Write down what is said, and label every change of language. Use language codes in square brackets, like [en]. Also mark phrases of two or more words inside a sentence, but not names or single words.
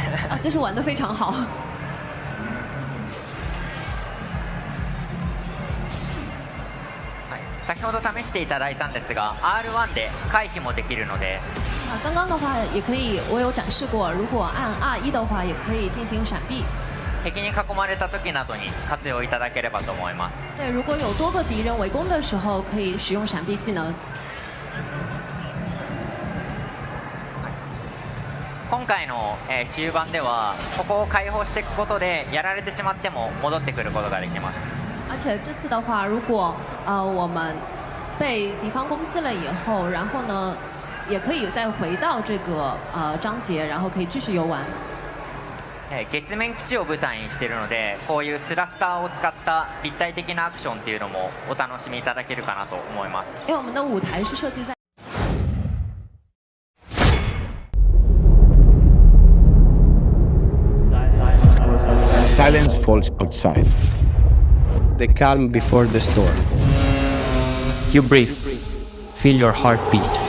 [zh] 就是玩得非常好。 [ja] 先ほど試していただいたんですが R1 で回避もできるので [zh] 刚刚的话也可以，我有展示过，如果按 R1 的话，也可以进行闪避。 [ja] 敵に囲まれた時などに活用いただければと思います。 [zh] 对，如果有多个敌人围攻的时候，可以使用闪避技能。 [ja] 今回の終盤ではここを開放していくことでやられてしまっても戻ってくることができます。 [zh] 而且这次的话，如果我们被敌方攻击了以后，然后呢，也可以再回到这个章节，然后可以继续游玩。 [ja] 月面基地を舞台にしているので、こういうスラスターを使った立体的なアクションっていうのもお楽しみいただけるかなと思います。 [zh] 因为我们的舞台是设计在。 [en] Silence falls outside. The calm before the storm. You breathe. Feel your heartbeat.